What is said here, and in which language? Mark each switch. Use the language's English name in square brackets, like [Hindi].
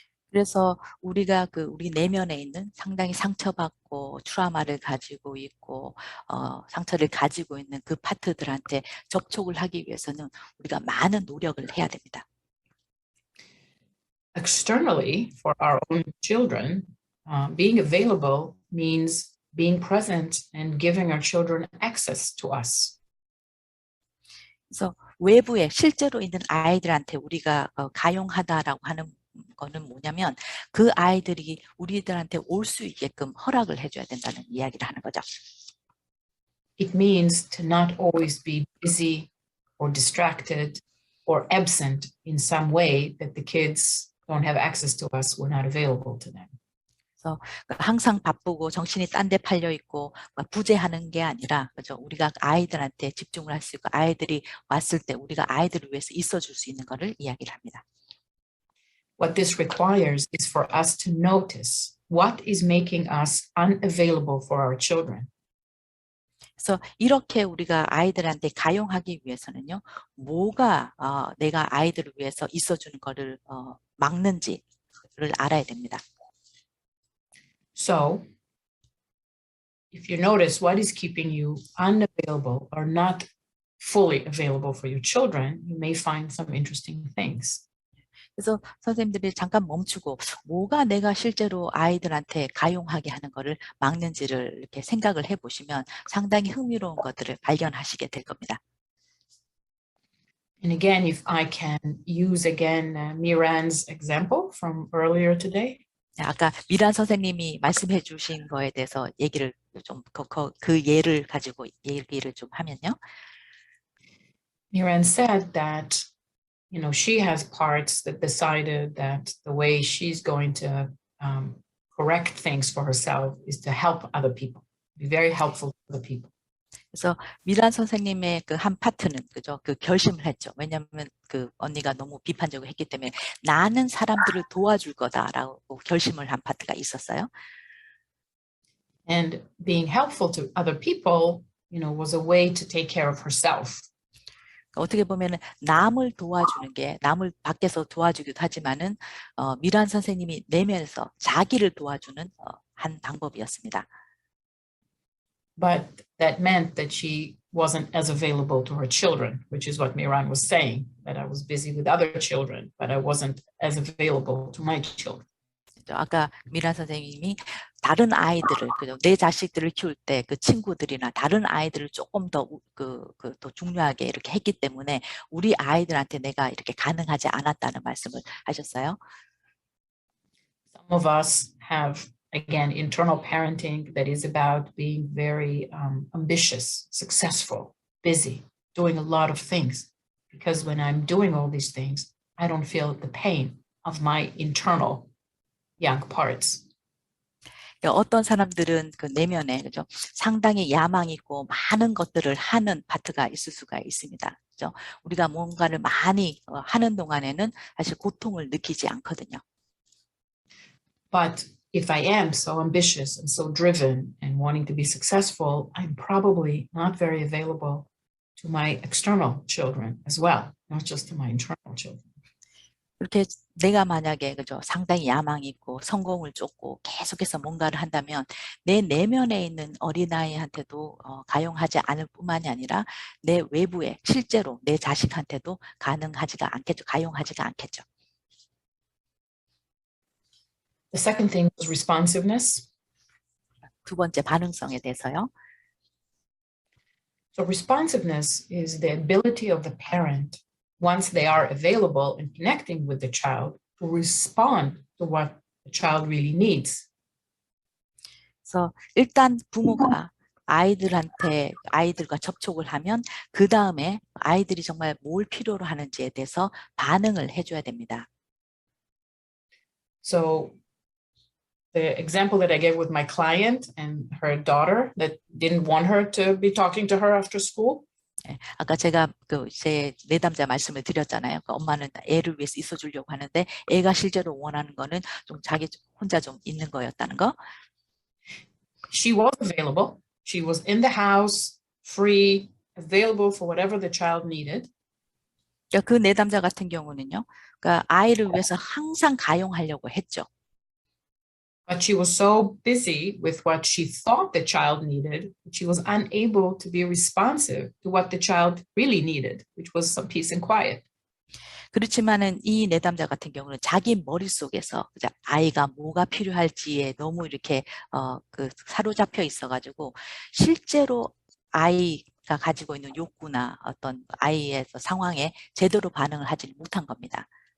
[Korean] 그래서 우리가 그 우리 내면에 있는 상당히 상처받고 트라우마를 가지고 있고 상처를 가지고 있는 그 파트들한테 접촉을 하기 위해서는 우리가 많은 노력을 해야 됩니다. [English] Externally, for our own children, being available means being present and giving our children access to us. [Korean] 그래서 외부에 실제로 있는 아이들한테 우리가 가용하다라고 하는 거는 뭐냐면 그 아이들이 우리들한테 올 수 있게끔 허락을 해줘야 된다는 이야기를 하는 거죠. [English] It means to not always be busy or distracted or absent in some way that the kids don't have access to us, we're not available to them. [Korean] 그래서 항상 바쁘고 정신이 딴 데 팔려 있고 부재하는 게 아니라 그죠? 우리가 아이들한테 집중을 할 수 있고 아이들이 왔을 때 우리가 아이들을 위해서 있어줄 수 있는 것을 이야기를 합니다. [English] What this requires is for us to notice what is making us unavailable for our children. [Korean] 그래서 이렇게 우리가 아이들한테 가용하기 위해서는요, 뭐가 내가 아이들을 위해서 있어주는 것을 막는지를 알아야 됩니다. [English] So, if you notice what is keeping you unavailable or not fully available for your children, you may find some interesting things. [Korean] 그래서 선생님들이 잠깐 멈추고 뭐가 내가 실제로 아이들한테 가용하게 하는 것을 막는지를 이렇게 생각을 해보시면 상당히 흥미로운 것들을 발견하시게 될 겁니다. [English] And again, if I can use again Miran's example from earlier today. [Korean] 아까 미란 선생님이 말씀해 주신 거에 대해서 얘기를 좀 그 예를 가지고 얘기를 좀 하면요. [English] Miran said that she has parts that decided that the way she's going to correct things for herself is to help other people, be very helpful to other people. [Korean] 그래서 미란 선생님의 그 한 파트는 그죠? 그 결심을 했죠. 왜냐하면 그 언니가 너무 비판적으로 했기 때문에 나는 사람들을 도와줄 거다라고 결심을 한 파트가 있었어요. [English] And being helpful to other people, was a way to take care of herself. [Korean] 어떻게 보면은 남을 도와주는 게 남을 밖에서 도와주기도 하지만은 미란 선생님이 내면에서 자기를 도와주는 한 방법이었습니다. [English] But that meant that she wasn't as available to her children, which is what Miran was saying, that I was busy with other children, but I wasn't as available to my children. [Korean] 아까 미란 선생님이 다른 아이들을 그죠? 내 자식들을 키울 때 그 친구들이나 다른 아이들을 조금 더 더 중요하게 이렇게 했기 때문에 우리 아이들한테 내가 이렇게 가능하지 않았다는 말씀을 하셨어요. [English] Some of us have, again, internal parenting that is about being very ambitious, successful, busy, doing a lot of things. Because when I'm doing all these things, I don't feel the pain of my internal young parts. [Korean] 어떤 사람들은 그 내면에 그죠? 상당히 야망 있고 많은 것들을 하는 파트가 있을 수가 있습니다. 그죠? 우리가 뭔가를 많이 하는 동안에는 사실 고통을 느끼지 않거든요. [English] But if I am so ambitious and so driven and wanting to be successful, I'm probably not very available to my external children as well, not just to my internal children. [Korean] 그렇게 내가 만약에 그죠 상당히 야망이 있고 성공을 쫓고 계속해서 뭔가를 한다면 내 내면에 있는 어린아이한테도 가용하지 않을 뿐만이 아니라 내 외부에 실제로 내 자식한테도 가능하지가 않겠죠. 가용하지가 않겠죠. [English] The second thing was responsiveness. [Korean] 두 번째 반응성에 대해서요. [English] So responsiveness is the ability of the parent once they are available and connecting with the child, to respond to what the child really needs. [Korean] 그래서 일단 부모가 아이들과 접촉을 하면 그 다음에 아이들이 정말 뭘 필요로 하는지에 대해서 반응을 해줘야 됩니다. [English] So the example that I gave with my client and her daughter that didn't want her to be talking to her after school. [Korean] 아까 제가 제 내담자 말씀을 드렸잖아요. 엄마는 애를 위해서 있어주려고 하는데 애가 실제로 원하는 거는 좀 자기 혼자 좀 있는 거였다는 거. [English] She was available. She was in the house, free, available for whatever the child needed. [Korean] 그 내담자 같은 경우는요. 그러니까 아이를 위해서 항상 가용하려고 했죠. [English] But she was so busy with what she thought the child needed, she was unable to be responsive to what the child really needed, which was some peace and quiet. [Korean] 그렇지만은 이 내담자 같은 경우는 자기 머릿속에서 아이가 뭐가 필요할지에 너무 이렇게 사로잡혀 있어가지고 실제로 아이가 가지고 있는 욕구나 어떤 아이의 상황에 제대로 반응을 하지 못한 겁니다.